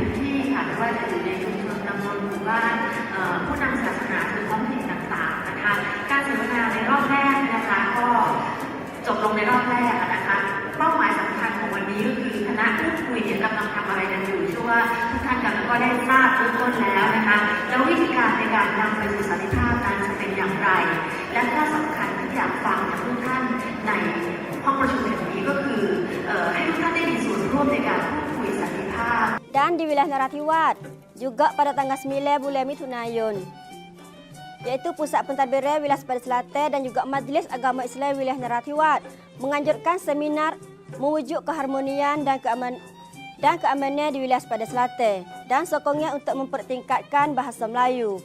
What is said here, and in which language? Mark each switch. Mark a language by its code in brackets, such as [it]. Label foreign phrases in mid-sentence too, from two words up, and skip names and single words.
[th] ที่ค่ะไม่ว่าจะอยู่ในชุมชนตำบลหมู่บ้านผู้นำศาสนาหรือท้องถิ่นต่างๆนะคะการเสวนาในรอบแรกนะคะก็จบลงในรอบแรกนะคะเป้าหมายสำคัญของวันนี้ก็คือคณะผู้คุยกำลังทำอะไรกันอยู่เชื่อว่าทุกท่านก็ได้ทราบเบื้องต้นแล้วนะคะแล้ววิธีการในการนำไปสู่สันติภาพนั้นจะเป็นอย่างไรและข้อสำคัญที่อยากฟังจากทุกท่านในห้องประชุมแห่งนี้ก็คือให้ทุกท่านได้มีส่วนร่วมในการพูดคุยสันติภาพ [ms] Dan di wilayah Narathiwat juga pada tanggal 9 bulan Mitun, iaitu Pusat Pentadbiran wilayah pada selatan dan juga Majlis Agama Islam wilayah Narathiwat menganjurkan seminar mewujud keharmonian dan keamanan di wilayah pada selatan dan sokongnya untuk mempertingkatkan bahasa Melayu.